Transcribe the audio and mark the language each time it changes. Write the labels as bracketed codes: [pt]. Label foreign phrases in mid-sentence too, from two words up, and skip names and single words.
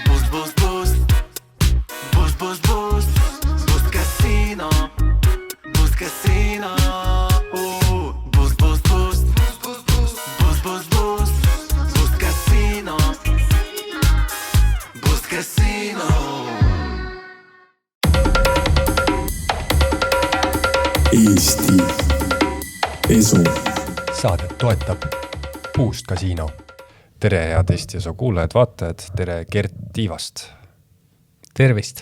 [et] Boost, boost. Boost, boost, boost. Boost Casino. Boost Casino. Boost, boost, boost. Boost, boost, boost. Boost Casino. Boost Casino. Eesti Esu. Saadet toetab Boost Casino. Tere head Eesti Esu kuulajad, vaatajad, tere Gert Tiivast. Tervist.